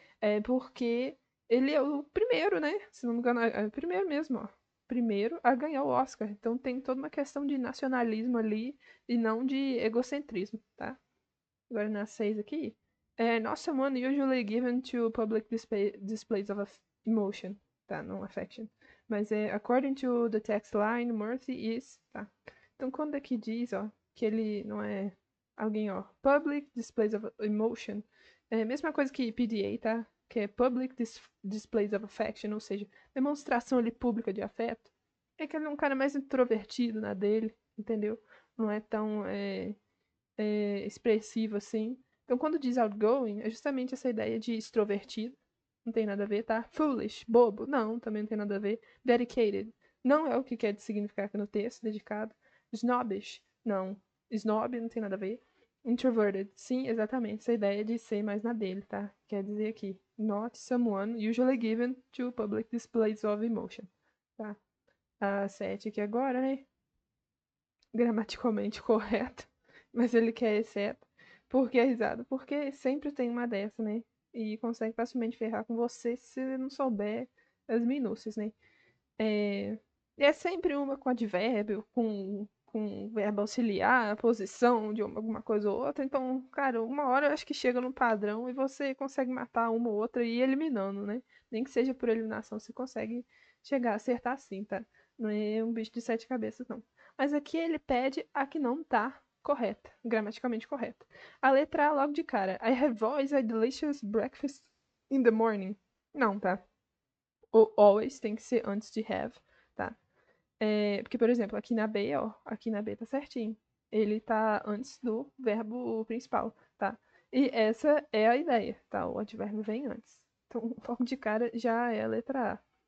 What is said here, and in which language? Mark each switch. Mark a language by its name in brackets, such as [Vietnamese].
[Portuguese] É porque ele é o primeiro, né? Se não me engano, é o primeiro mesmo, ó. Primeiro a ganhar o Oscar. Então tem toda uma questão de nacionalismo ali e não de egocentrismo, tá? Agora na 6 aqui. [English] Not someone usually given to public displays of emotion, tá? [Portuguese] Não [English] affection. [Portuguese] Mas [English] according to the text line, Murphy is, tá? [Portuguese] Então quando aqui diz, que ele não é alguém, [English] public displays of emotion, [Portuguese] é a mesma coisa que PDA, tá? Que é [English] public displays of affection, [Portuguese] ou seja, demonstração ali pública de afeto. É que ele é um cara mais introvertido na dele, entendeu? Não é tão expressivo assim. Então, quando diz outgoing, é justamente essa ideia de extrovertido. Não tem nada a ver, tá? Foolish, bobo. Não, também não tem nada a ver. Dedicated. Não é o que quer significar aqui no texto, dedicado. Snobbish. Não. Snob não tem nada a ver. Introverted. Sim, exatamente. Essa ideia de ser mais na dele, tá? Quer dizer aqui. [English] Not someone usually given to public displays of emotion. [Portuguese] Tá? A 7 aqui agora, né? Gramaticalmente correto, mas ele quer exceto. Por que a risada? Porque sempre tem uma dessa, né? E consegue facilmente ferrar com você se não souber as minúcias, né? É, e é sempre uma com advérbio, com verbo auxiliar, posição de alguma coisa ou outra. Então, cara, uma hora eu acho que chega no padrão e você consegue matar uma ou outra e ir eliminando, né? Nem que seja por eliminação, você consegue chegar a acertar assim, tá? Não é um bicho de sete cabeças, não. Mas aqui ele pede a que não tá correta, gramaticalmente correta. A letra A logo de cara. [English] I have always a delicious breakfast in the morning. [Portuguese] Não, tá? O always tem que ser antes de have, tá? Porque, por exemplo, aqui na B, aqui na B tá certinho. Ele tá antes do verbo principal, tá? E essa é a ideia, tá? O advérbio vem antes. Então, logo de cara já é a letra A.